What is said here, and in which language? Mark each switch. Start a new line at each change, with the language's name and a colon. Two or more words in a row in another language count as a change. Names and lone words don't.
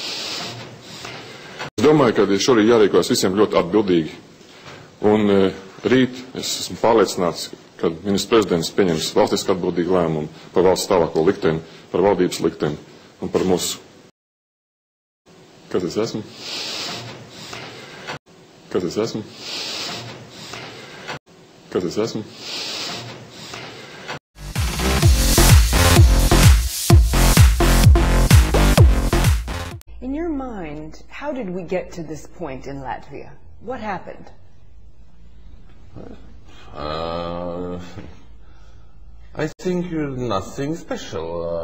Latvian: Es domāju, ka šorīt jārīkojas visiem ļoti atbildīgi, un rīt es esmu pārliecināts, ka ministrs prezidents pieņems valstiski atbildīgu lēmumu par valsts tālāko likteni, par valdības likteni un par mūsu. Kas es esmu? Kas es esmu? Kas es esmu?
English: In your mind, how did we get to this point in Latvia? What happened? I think nothing special.